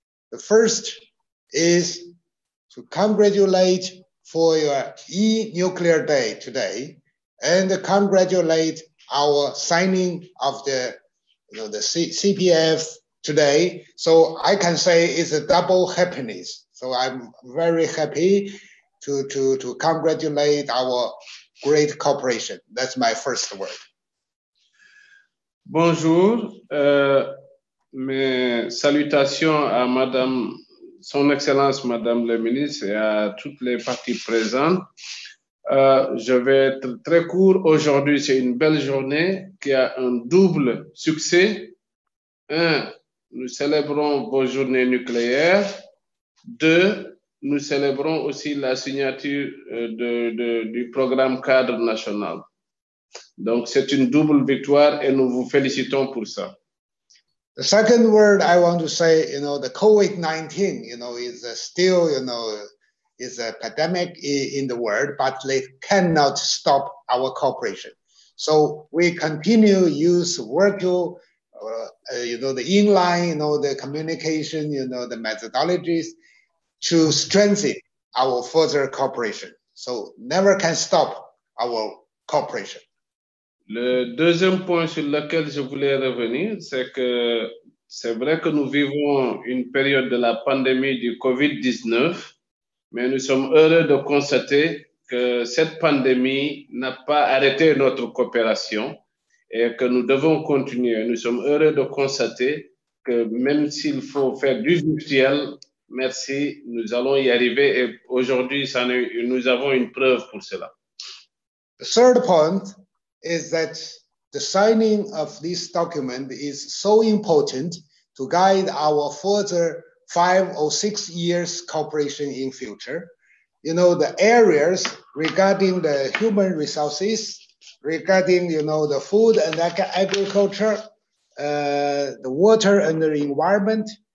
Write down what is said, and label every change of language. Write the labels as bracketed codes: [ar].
[en] The first is to congratulate for your E-Nuclear Day today, and congratulate our signing of the CPF today. So I can say it's a double happiness. So I'm very happy to congratulate our great cooperation. That's my first word. [fr] Bonjour, mes salutations à Madame, Son Excellence Madame le Ministre et à toutes les parties présentes. Je vais être très court. Aujourd'hui, c'est une belle journée qui a un double succès. Un, nous célébrons vos journées nucléaires. Deux, nous célébrons aussi la signature du programme cadre national. Donc, c'est une double victoire et nous vous félicitons pour ça. [en] The second word I want to say, the COVID-19, is still, is a pandemic in the world, but they cannot stop our cooperation. So we continue use virtual, the inline, the communication, the methodologies to strengthen our further cooperation. So never can stop our cooperation. [fr] Le deuxième point sur lequel je voulais revenir, c'est que c'est vrai que nous vivons une période de la pandémie du COVID-19, mais nous sommes heureux de constater que cette pandémie n'a pas arrêté notre coopération et que nous devons continuer. Nous sommes heureux de constater que même s'il faut faire du virtuel, merci, nous allons y arriver et aujourd'hui, nous avons une preuve pour cela. [en] The third point is that the signing of this document is so important to guide our further 5 or 6 years cooperation in future. The areas regarding the human resources, regarding, the food and agriculture, the water and the environment,